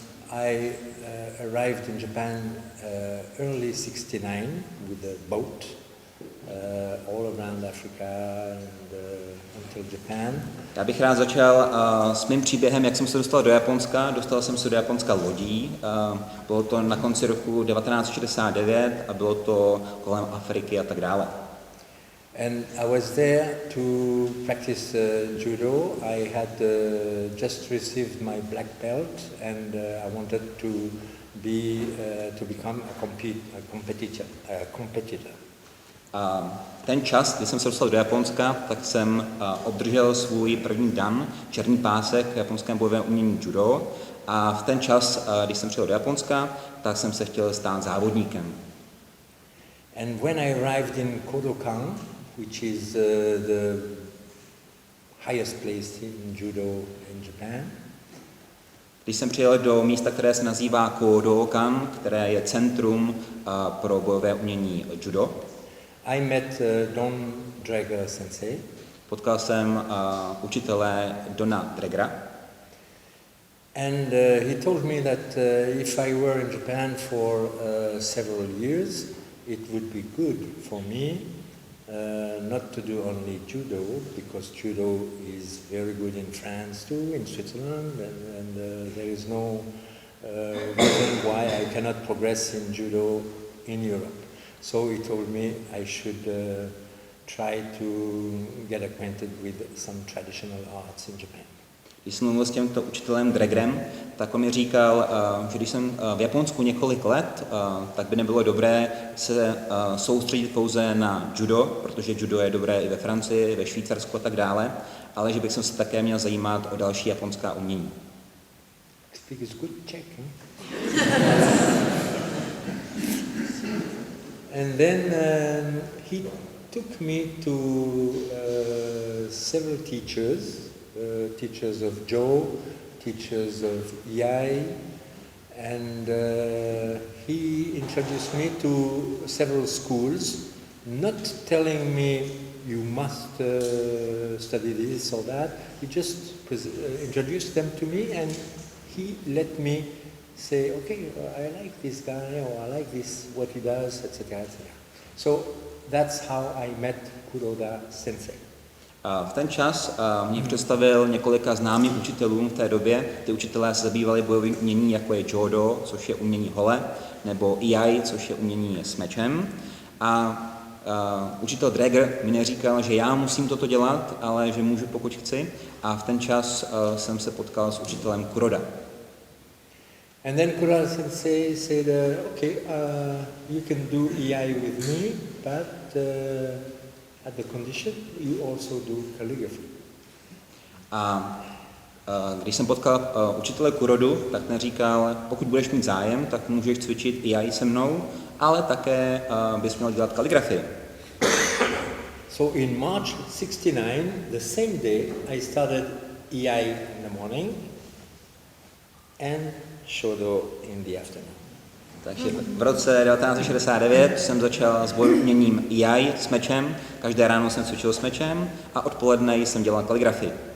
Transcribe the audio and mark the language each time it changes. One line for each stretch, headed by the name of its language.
English: I arrived in Japan early '69 with a boat all around Africa and until Japan.
Czech: Já bych rád začal s mým příběhem, jak jsem se dostal do Japonska. Dostal jsem se do Japonska lodí. Bylo to na konci roku 1969 a bylo to kolem Afriky a tak dále.
English: And I was there to practice Judō. I had just received my black belt, and I wanted to become a competitor.
Czech: Ten čas, kdy jsem se dostal do Japonska, tak jsem obdržel svůj první dan, černý pásek v japonském bojovém umění Judō. A v ten čas, když jsem přijel do Japonska, tak jsem se chtěl stát závodníkem.
English: And when I arrived in Kodokan, which is the highest place in Judō in Japan.
Czech: Když jsem přijel do místa, které se nazývá Kodokan, které je centrum pro bojové umění Judō,
English: I met Don Draeger sensei.
Czech: Potkal jsem učitele Dona Draegera.
English: And he told me that if I were in Japan for several years, it would be good for me not to do only Judō, because Judō is very good in France too, in Switzerland, and there is no reason why I cannot progress in Judō in Europe. So he told me I should try to get acquainted with some traditional arts in Japan.
Czech: Když jsem mluvil s tímto učitelem Draegerem, tak on mi říkal, že když jsem v Japonsku několik let, tak by nebylo dobré se soustředit pouze na Judō, protože Judō je dobré i ve Francii, ve Švýcarsku a tak dále, ale že bych se také měl zajímat o další japonská umění.
English: Speak is good, Czech, huh? And then he took me to several teachers. Teachers of Jō, teachers of Iai, and he introduced me to several schools, not telling me you must study this or that. He just introduced them to me, and he let me say, okay, I like this guy, or I like this, what he does, etc., etc. So that's how I met Kuroda sensei.
Czech: V ten čas mě představil několika známým učitelům v té době. Ty učitelé se zabývali bojovým umění, jako je Judō, což je umění hole, nebo Iai, což je umění s mečem. A učitel Draeger mi neříkal, že já musím toto dělat, ale že můžu, pokud chci. A v ten čas jsem se potkal s učitelem Kuroda.
English: And then Kuroda sensei said, okay, you can do Iai with me, but at the condition you also do calligraphy.
Czech: A když jsem potkal učitele Kurodu, tak ten říkal, pokud budeš mít zájem, tak můžeš cvičit Iai se mnou, ale také bys měl dělat kaligrafii.
English: So in March '69, the same day, I started Iai in the morning and Shodō in the afternoon.
Czech: Takže v roce 1969 jsem začal s bojovým uměním Iai s mečem, každé ráno jsem cvičil s mečem a odpoledne jsem dělal kaligrafii.